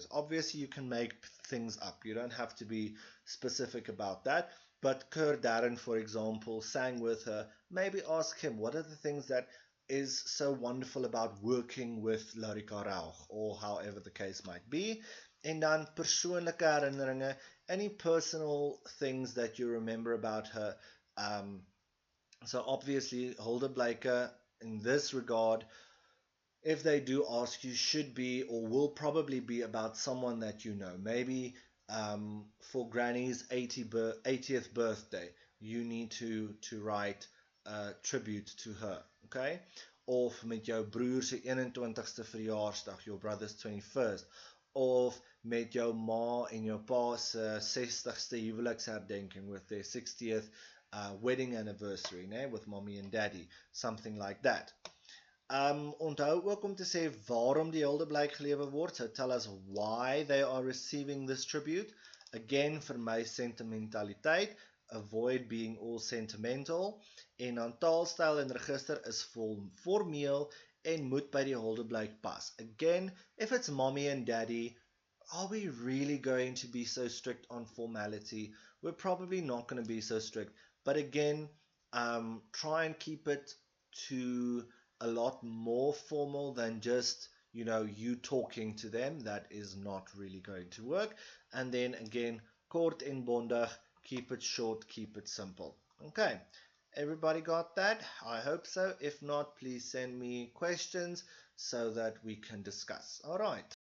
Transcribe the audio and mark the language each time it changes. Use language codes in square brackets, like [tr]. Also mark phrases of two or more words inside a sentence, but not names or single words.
[en] Obviously, you can make things up. You don't have to be specific about that. But Kurt Darren, for example, sang with her. Maybe ask him, what are the things that is so wonderful about working with Lorica Rauch, or however the case might be. [af] En dan persoonlike herinneringe, [en] any personal things that you remember about her. So obviously, Huldeblyk, in this regard, if they do ask you, should be or will probably be about someone that you know. Maybe for Granny's 80th birthday, you need to write a tribute to her, okay? [af] Of met jou broer se 21ste verjaarsdag, [en] your brother's 21st. [af] Of met jou ma en jou pa se 60ste huweliksherdenking [en] with their 60th wedding anniversary, with mommy and daddy, something like that. [af] Onthou ook om te sê waarom die Huldeblyk gelewer word. [en] So tell us why they are receiving this tribute. Again, [af] vir my sentimentaliteit, [en] avoid being all sentimental. [af] En dan taalstyl en register is formeel en moet by die Huldeblyk pas. [en] Again, if it's mommy and daddy, are we really going to be so strict on formality? We're probably not going to be so strict. But again, try and keep it to a lot more formal than just, you talking to them. That is not really going to work. And then again, [af] kort en bondig, [en] keep it short, keep it simple. Okay, everybody got that? I hope so. If not, please send me questions so that we can discuss. All right.